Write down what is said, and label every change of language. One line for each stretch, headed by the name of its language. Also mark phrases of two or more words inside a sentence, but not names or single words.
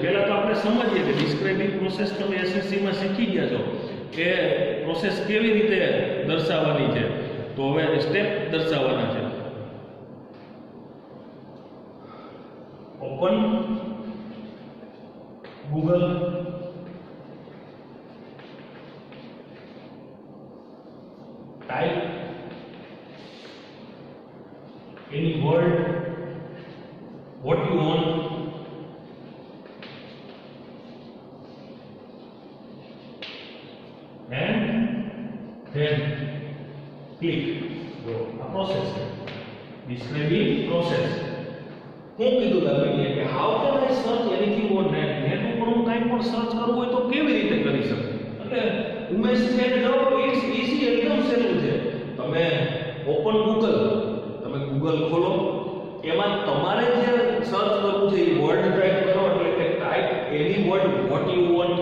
Gujarati: પહેલા તો આપણે સમજીએ કે
English: describing process
Gujarati: તમે એસએસસી માં શીખી ગયા છો કે પ્રોસેસ કેવી રીતે દર્શાવવાની છે. તો હવે સ્ટેપ દર્શાવવાના છે.
English: open Google, type any word what you want, and then click. So a process, describing process.
Gujarati: હું કીધું તમને કે
English: how can I search anything on net?
Gujarati: નેટ ઉપર હું કંઈ પણ સર્ચ કરવું હોય તો કેવી રીતે કરી શકું? એટલે ઉમેશ છે જવાબ
English: it's easy,
Gujarati: એકદમ સહેલું છે. તમે
English: open Google,
Gujarati: તમે ગૂગલ ખોલો, એમાં તમારે જે સર્ચ કરવું છે એ
English: word type
Gujarati: કરો, એટલે કે
English: type any word what you want.